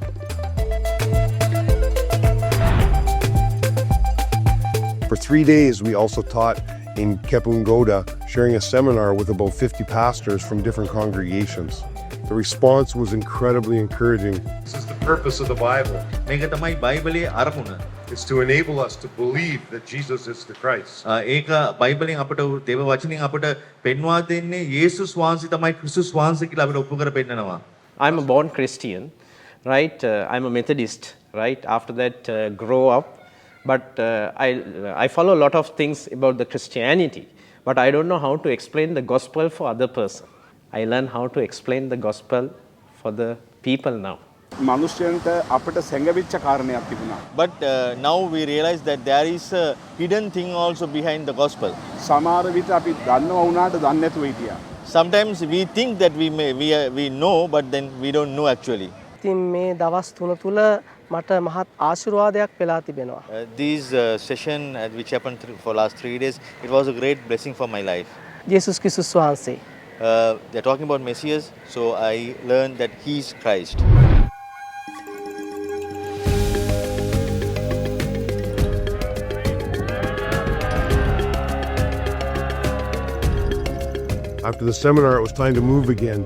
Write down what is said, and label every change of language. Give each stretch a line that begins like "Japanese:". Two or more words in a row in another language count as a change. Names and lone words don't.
English: For 3 days, we also taught in Kepungoda, sharing a seminar with about 50 pastors from different congregations. The response was incredibly encouraging. This is the purpose of the Bible.
Sinhala: මේක තමයි බයිබලයේ අරමුණ.
English: It's to enable us to believe that Jesus is the Christ.
Sinhala: ඒක බයිබලෙන් අපට දේව වචනෙන් අපට පෙන්වා දෙන්නේ යේසුස් වහන්සේ තමයි ක්‍රිස්තුස් වහන්සේ කියලා අපිට ඔප්පු කර පෙන්නනවා.
English: I'm a born Christian, right? I'm a Methodist, right? After that, grow up. But I follow a lot of things about the Christianity, but I don't know how to explain the gospel for other person. I learn how to explain the gospel for the people now.
Sinhala: මනුෂ්‍යයන්ට අපට සැඟවිච්ච කාරණයක් තිබුණා.
English: But now we realize that there is a hidden thing also behind the gospel.
Sinhala: සමහර විට අපි දන්නව වුණාට දන්නේ නැතුව හිටියා.
English: Sometimes we think that we know, but then we don't know actually.
Sinhala: ඉතින් මේ දවස් 3 තුල මට මහත් ආශිර්වාදයක් වෙලා තිබෙනවා.
English: This session which happened for last 3 days, it was a great blessing for my life.
Sinhala: යේසුස් ක්‍රිස්තුස් වහන්සේ.
English: They're talking about Messiah, so I learned that he's Christ. After the seminar, it was time to move again.